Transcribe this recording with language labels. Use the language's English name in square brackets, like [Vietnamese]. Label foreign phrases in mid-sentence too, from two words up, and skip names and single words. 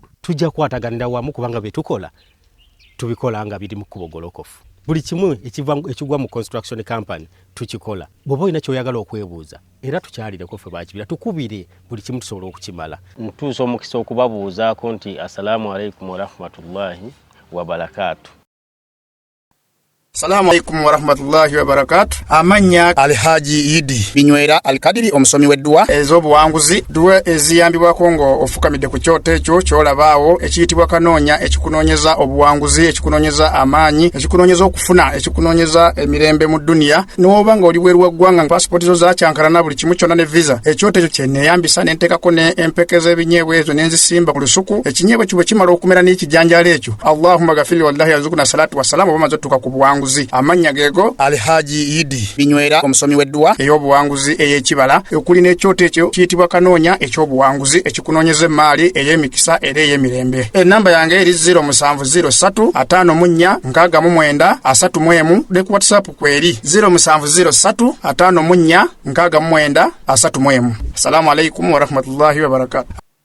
[Ganda] Tujja kwataganira wamu kubanga bye tukola tubikola nga biri mu kubogolokofu. Buli kimu ekigwa mu [English] construction company [Ganda] tukikola. Bw'oba olina ky'oyagala okwebuuza era tukyalireko ffe bakibira tukubire buli kimu tusobola okukimala. Ntuusa omukisa okubabuuzaako nti [Arabic] السلام عليكم ورحمة الله وبركاته. السلام عليكم ورحمة الله وبركاته. [Ganda] Amanya Alhaji Idi Binywera Alkadiri omusomi w'eddwa ez'obuwanguzi duwe eziyambibwa Kongo ofukamidde ku kyoto ekyo ky'olabaawo ekiyitibwa kanoonya ekikunoonyeza obuwanguzi ekikunoonyeza amaanyi ekikunoonyeza okufuna ekikunoonyeza emirembe mu dunia n'oba nga oli bweru waggwanga passport zo zakyankalana buli kimu kyonna ne visa ekyoto ekyo kyenneeyambisa ne nteekako ne empeke z'ebinyeebwa ezo ne nzisimba ku lusuku ekinyeebwa ekyo bwe kimala okumera n'ekijanjaalo ekyo [Arabic] اللهم اغفر والله يرزقنا الصلاة والسلام [Ganda] bamaze ottuka ku buwanguzi. Amanya geego Alhaji Idi Binywera omusomi w'eddwa ey'obuwanguzi ey'ekibala okuli n'ekyoto ekyo kiyitibwa kanoonya eky'obuwanguzi ekikunoonyeza emaali ey'emikisa era ey'emirembe. Ennamba yange eri 0703 54 69 31 ne ku WhatsApp kweri 0703 54 69 31. [Arabic] السلام عليكم ورحمة الله وبركاته.